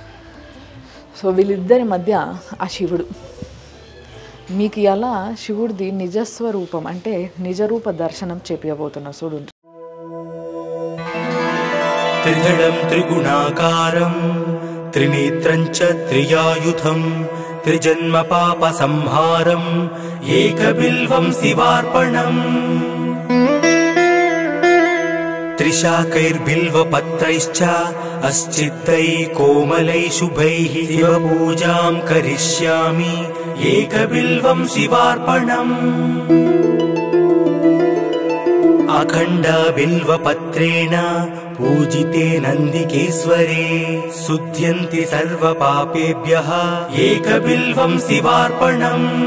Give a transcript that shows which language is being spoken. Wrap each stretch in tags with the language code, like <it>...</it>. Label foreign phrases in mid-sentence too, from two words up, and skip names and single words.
<te>సో వీళ్ళిద్దరి మధ్య ఆ శివుడు. మీకు ఇలా శివుడిది నిజస్వరూపం అంటే నిజరూప దర్శనం చెప్పబోతున్నా చూడండి.</te> <sa>త్రిజడం త్రిగుణాకారం త్రినేత్రం చ త్రియాయుధం त्रिजन्म पाप संहारम् एकबिल्वं शिवार्पणम् त्रिशाकैर्बिल्वपत्रैश्च अस्चित्तै कोमलै शुभैः शिवपूजां करिष्यामि एकबिल्वं शिवार्पणम् अखण्ड बिल्वपत्रेण पूजिते नन्दिकेश्वरे शुध्यन्ति सर्वपापेभ्यः एकबिल्वं शिवार्पणम्</sa>